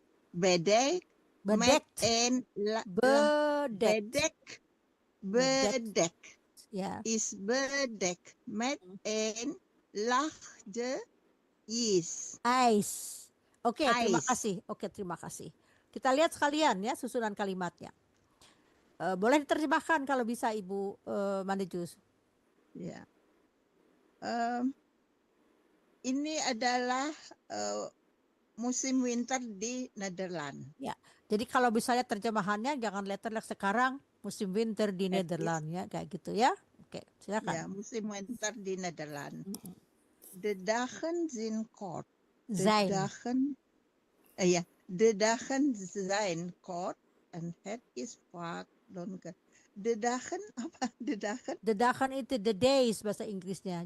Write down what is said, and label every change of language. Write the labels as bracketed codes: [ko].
[nl] bedekt met Bedekt. een Bedekt. bedekt Ja. is bedekt met een laagje ijs. [id] Oke, terima kasih. Terima kasih. Kita lihat sekalian ya susunan kalimatnya. Boleh diterjemahkan kalau bisa Ibu Manejus. Ya. Ini adalah musim winter di Nederland. Ya. Jadi kalau misalnya terjemahannya jangan letterlek sekarang musim winter di Nederland ya kayak gitu ya. Oke, silakan. Ya, musim winter di Nederland. [nl] De dagen zijn kort. Zijn. De dagen zijn kort en het is vaak donker. De dagen apa? De dagen? [id] De dagen itu the days bahasa Inggrisnya.